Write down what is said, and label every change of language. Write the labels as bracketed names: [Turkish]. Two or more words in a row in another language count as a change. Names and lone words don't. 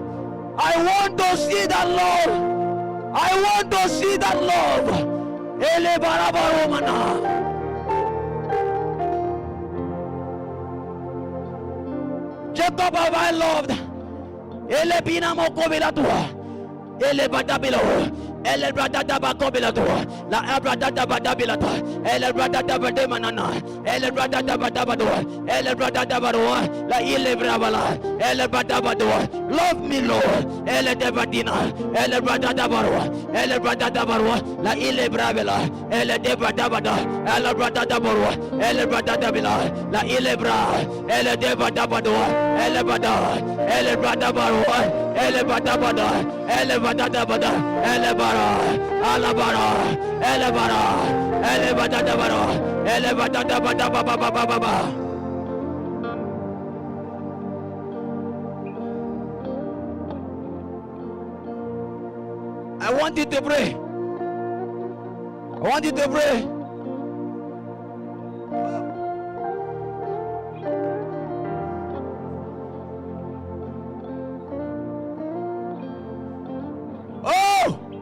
[English] I want to see that love. I want to see that love. Jacob have I loved. Ele bina mo kobilatua. Ele badabilo. Ele bradadaba kobilatua. La abradadaba dabilata. Ele bradadaba demanana. Ele bradadaba dabadua. Ele bradadaba. La ile brabala. Ele badabadua. Love me, Lord. Ele debadina. Ele bradadaba. Ele bradadaba. La ile brabela. Ele debadabada. Ele bradadaba. Ele bradadabila. La ile bra. Ele debadabadua. Ele bada. Ele bradabara. Ele badabada. Ele badabada. Ele bara. Alabara. Ele bara. Ele badabara. Ele badabada. I want you to pray. I want you to pray. Oh!